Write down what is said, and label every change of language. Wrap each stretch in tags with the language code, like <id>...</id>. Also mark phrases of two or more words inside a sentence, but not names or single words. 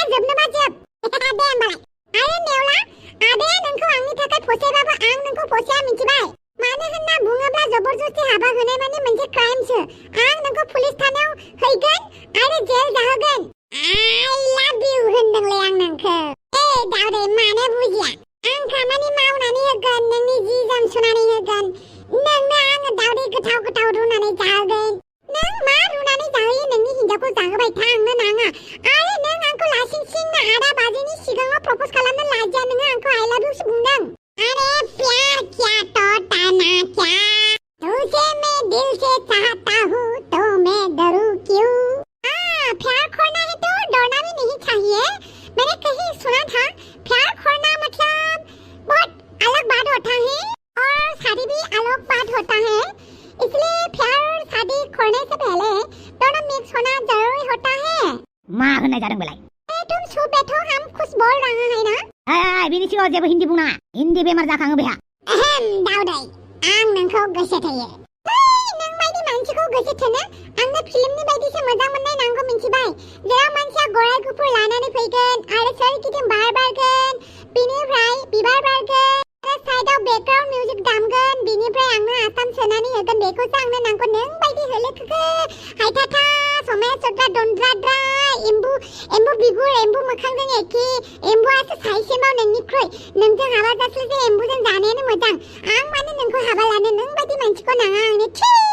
<brx>जोबनोबा जोब दे होमबालाय आरो नेवला आदाया नोंखौ आंनि थाखाय फसायबाबो आं नोंखौ फसाया मिथिबाय मानो होनना बुङोब्ला जबरदस्ति हाबा होनाय माने मोनसे क्राइमसो आं नोंखौ पुलिस थानायाव हैगोन आरो जेल जाहोगोन</brx> <en>I love you</en> <brx>होनदोंलै आं नोंखौ दावदै मानो बुजिया आं खामानि मावनानै होगोन नोंनि जि जोम सुनानै होगोन नोंनो आङो दावदै गोथां गोथाव गोथाव रुनानै जाहोगोन नों मा रुनानै जाहोयो नोंनि हिन्जावखौ जाहोबाय था आंनो नाङा आरो नों आंखौ लासिंसिं 8 बाजिनि सिगाङाव प्रप'ज खालामनो लाजिया नोङो आंखौ</brx> <en>I love</en> <brx>इउसो बुंदों</brx> <hi>अरे प्यार क्या तोता ना क्या तुझे मैं दिल से चाहता हूँ तो मैं डरूं क्यों प्यार खोना है तो डरना भी नहीं चाहिए मैंने कहीं सुना था प्यार खोना मतलब बहुत अलग बात होता है और शादी भी अलग बात होता है इसलिए प्यार और शादी खोने से पहले दोनों मिक्स होना जरूरी होता है</hi> <brx>मा होननाय जादों बेलाय</brx> <hi>तुम चुप बैठो हम कुछ बोल रहे हैं ना</hi> <brx>बिनि सिगाङाव जेबो हिन्दी बुंना हिन्दी बेमार जाखाङो बेहा दाउदै आं नोंखौ गोसो थोयो नों बायदि मानसिखौ गोसो थोनो आंनो फिल्मनि बायदिसो मोजां मोननाय नांगौ मिन्थिबाय जेराव मानसिया गराय गुफुर लानानै फैगोन आरो सोरगिदिं बार बारगोन बिनिफ्राय बिबार बारगोन आरो साइडआव</brx> <en>background music</en> <brx>दामगोन बिनिफ्राय आंनो आसाम सोनानै होगोन बेखौसो आंनो नांगौ नों बायदि होलोखोखो हायथाथा समाय सद्रा दन्द्राद्रा एम्बु बिगुर एम्बु मोखांजों एखे एम्बुआसो साइसेमाव नोंनिख्रुइ नोंजों हाबा जास्लायस्लाय एम्बुजों जानायानो मोजां आं मानो नोंखौ हाबा लानो नों बायदि मानसिखौ नाङा आंनो छी</brx>